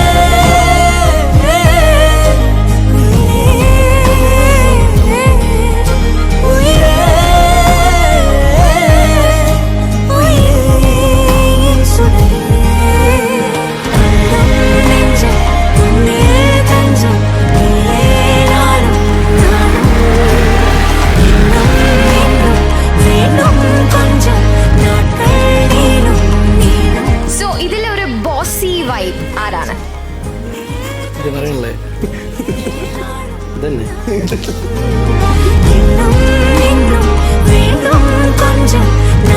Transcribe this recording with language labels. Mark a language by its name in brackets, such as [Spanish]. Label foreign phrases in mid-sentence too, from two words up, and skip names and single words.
[Tamil] உயிரே உயிரே என் சுடரே உள்ளம் நெஞ்சம் உன்னே தஞ்சம் நீயே நானும் இன்னும் வேண்டும் கொஞ்சம் நாட்கள் நீளும் நீளும் [Malayalam] സോ ഇതിലെ ഒരു [English] bossy vibe [Malayalam] ആരാണ്? ഇത് പറയണല്ലേ ഇതന്നെ [Tamil] இன்னும் வேண்டும் கொஞ்சம்